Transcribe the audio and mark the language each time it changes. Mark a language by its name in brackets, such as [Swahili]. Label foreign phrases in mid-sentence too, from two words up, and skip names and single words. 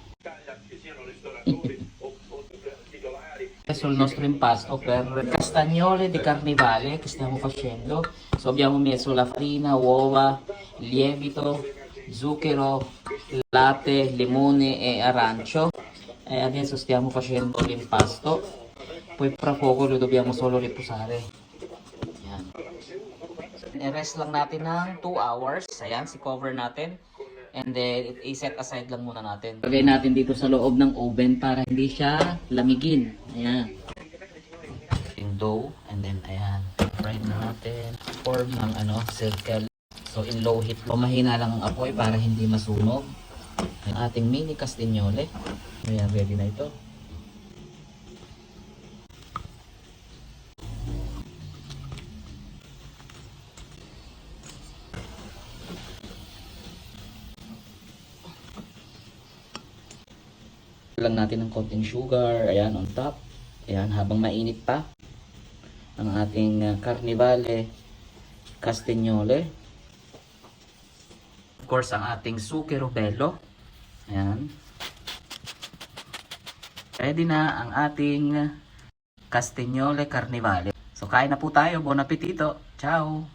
[Italian] Sul nostro impasto per castagnole di carnivale che stiamo facendo. So, abbiamo messo la farina, uova, lievito, zucchero, latte, limone e arancio. E adesso stiamo facendo l'impasto. Poi fra poco lo dobbiamo solo riposare. [Filipino] Yan. I-rest lang natin ng 2 hours. Ayan, si-cover natin. [English] And then, [Filipino] i-set aside lang muna natin. Lagay natin dito sa loob ng oven para hindi siya lamigin. Ayan. Yung dough. [English] And then, [Filipino] ayan. Fry na natin. Form ng circle. [English] So, in low heat. [Filipino] Pamahina lang ang apoy para hindi masunog. Ang ating mini castagnole. Ayan, ready na ito. Lang natin ng konting sugar, ayan, [English] on top. [Filipino] Ayan, habang mainit pa ang ating [Italian] carnivale castagnole. [English] Of course, [Filipino] ang ating [Italian] zucchero bello. [Filipino] Ayan. Ready na ang ating [Italian] castagnole carnivale. [Filipino] So, kain na po tayo. [Italian] Buon appetito. Ciao!